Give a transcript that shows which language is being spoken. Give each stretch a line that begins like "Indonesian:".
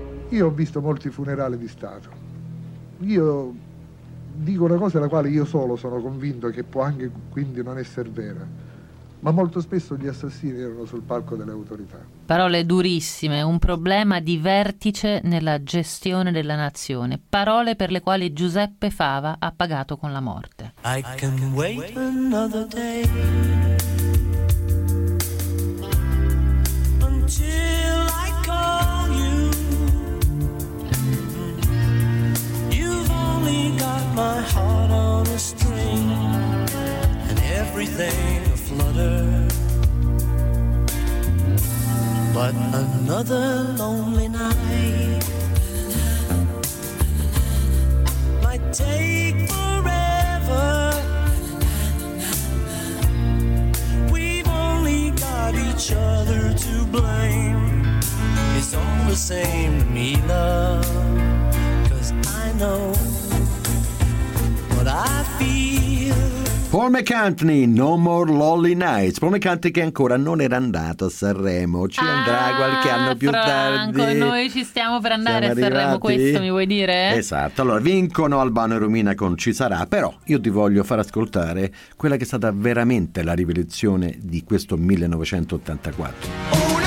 Italian: Io ho visto molti funerali di Stato. Io dico una cosa della quale io solo sono convinto che può anche quindi non essere vera, ma molto spesso gli assassini erano sul palco delle autorità. Parole durissime, un problema di vertice nella gestione della nazione, parole per le quali Giuseppe Fava ha pagato con la morte.
English: I can wait another day until I call you. You've only got my heart on a string and everything a flutter. But another lonely night might take forever. We've only got each other to blame. It's all the same to me, love, 'cause I know what I feel. Paul McCartney, No More Lonely Nights.
Italian: Paul McCartney che ancora non era andato a Sanremo, ci andrà qualche anno più tardi. Franco, noi ci stiamo per andare a Sanremo, questo mi vuoi dire? Esatto, allora vincono Albano e Romina con Ci Sarà, però io ti voglio far ascoltare quella che è stata veramente la rivelazione di questo 1984.